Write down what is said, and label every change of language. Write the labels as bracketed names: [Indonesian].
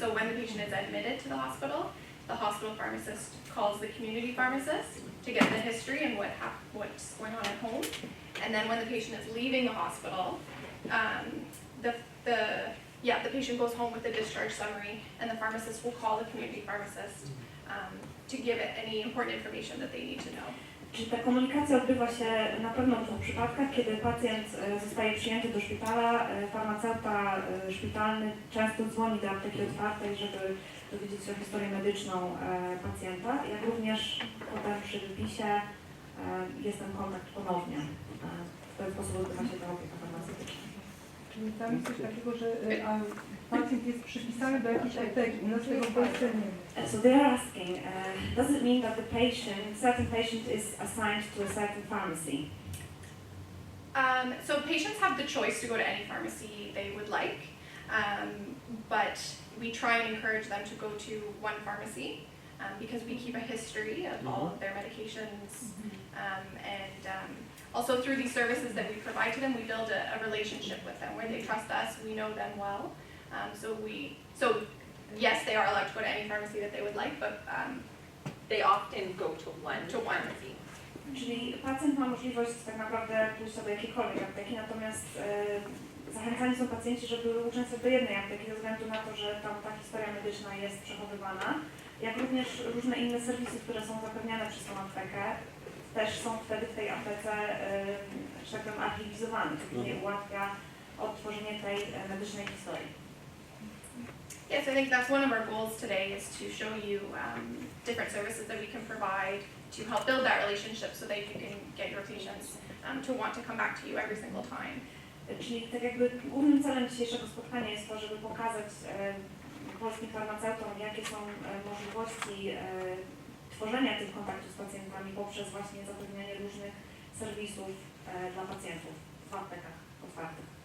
[English] So when the patient is admitted to the hospital pharmacist calls the community pharmacist to get the history and what's going on at home. And then when the patient is leaving the hospital, the patient goes home with a discharge summary and the pharmacist will call the community pharmacist to give it any important information that they need to know. [Polish] Czyli ta komunikacja odbywa się na pewno w dwóch przypadkach, kiedy pacjent zostaje przyjęty do szpitala, farmaceuta szpitalny często dzwoni do apteki otwartej, żeby dowiedzieć się o historię medyczną pacjenta, jak również potem przy wypisie jest ten kontakt ponownie. W ten sposób odbywa się ta opieka farmaceutyczna. Czyli tam jest coś takiego, że pacjent jest przypisany do jakiejś apteki, u nas tego w Polsce nie ma. [English] So they are asking, does it mean that the certain patient is assigned to a certain pharmacy? So patients have the choice to go to any pharmacy they would like, but we try and encourage them to go to one pharmacy because we keep a history of all of their medications, and also through these services that we provide to them, we build a relationship with them where they trust us, we know them well. So yes, they are allowed to go to any pharmacy that they would like, but They often go to one pharmacy. [Polish] Czyli pacjent ma możliwość tak naprawdę pójść do jakiejkolwiek apteki, natomiast zachęcani są pacjenci, żeby uczęszczać do jednej apteki ze względu na to, że tam ta historia medyczna jest przechowywana, jak również różne inne serwisy, które są zapewniane przez tą aptekę, też są wtedy w tej aptece, że tak powiem, archiwizowane, co później ułatwia odtworzenie tej medycznej historii. [English] yes, I think that's one of our goals today is to show you different services that we can provide to help build that relationship so that you can get your patients to want to come back to you every single time. [Polish] Czyli tak jakby głównym celem dzisiejszego spotkania jest to, żeby pokazać polskim farmaceutom, jakie są możliwości tworzenia tych kontaktów z pacjentami poprzez właśnie zapewnianie różnych serwisów dla pacjentów w aptekach otwartych.